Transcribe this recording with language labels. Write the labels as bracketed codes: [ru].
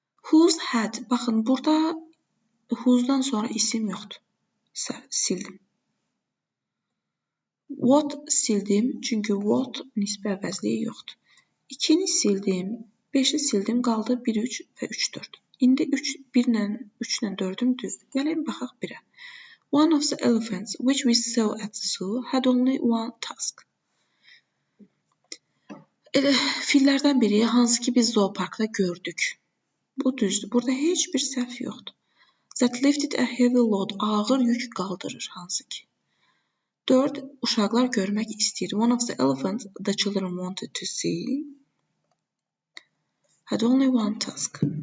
[az] Whose had, baxın, burada whose'dan sonra isim yoxdur. Sildim. What sildim, çünki what nisbi əvəzliyi yoxdur. 2-ni sildim, 5-i sildim, qaldı 1, 3 və 3, 4. İndi 1 ilə 3 ilə 4-üm düzdür. Gəlin baxaq 1-ə. [en] One of the elephants which we saw at the zoo had only one tusk. [az] Fillərdən biri, hansı ki biz zooparkda gördük. Bu düzdür. Burada heç bir səhv yoxdur. [en] That lifted a heavy load, [az] ağır yük qaldırır, hansı ki. 4. Uşaqlar görmək istəyir. [en] One of the elephants the children wanted to see had only one tusk.